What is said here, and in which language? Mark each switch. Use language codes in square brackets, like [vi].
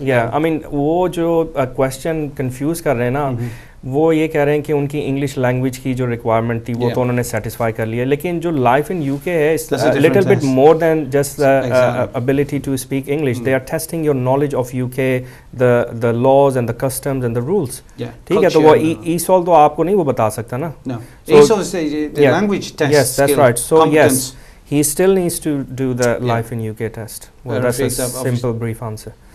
[en] Yeah, I mean, [ur] وہ جو question confuse کر رہے ہیں نا, وہ یہ کہہ رہے ہیں کہ ان کی انگلش لینگویج کی جو ریکوائرمنٹ تھی وہ تو انہوں نے سیٹسفائی کر لیا, لیکن جو لائف ان یو کے ہے [en] Little bit more than just ability to speak English. They are testing your knowledge of U K, the laws and the customs and the rules, [ur] ٹھیک ہے. تو وہ ایسول تو آپ کو نہیں وہ بتا سکتا نا. [en] Yes, that's right. So yes, he still needs to do the life in UK test. Well, that's a simple brief answer.